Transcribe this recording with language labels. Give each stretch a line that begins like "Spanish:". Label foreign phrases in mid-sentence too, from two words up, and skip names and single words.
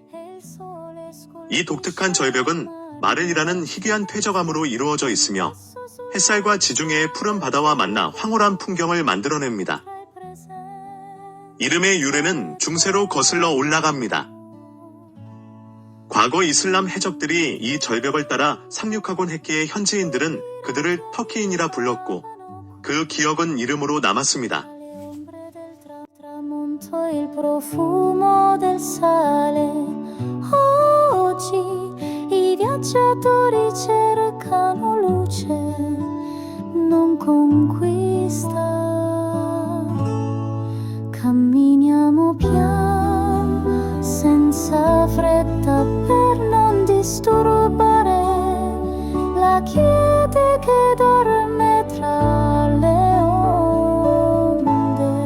Korean: 이 독특한 절벽은 마를이라는 희귀한 퇴적암으로 이루어져 있으며 햇살과 지중해의 푸른 바다와 만나 황홀한 풍경을 만들어냅니다. 이름의 유래는 중세로 거슬러 올라갑니다. 과거 이슬람 해적들이 이 절벽을 따라 상륙하곤 했기에 현지인들은 그들을 터키인이라 불렀고 그 기억은 이름으로 남았습니다.
Italian: Il profumo del sale. Oggi i viaggiatori cercano luce, non conquista. Camminiamo piano, senza fretta per non disturbare la quiete che dorme tra le onde.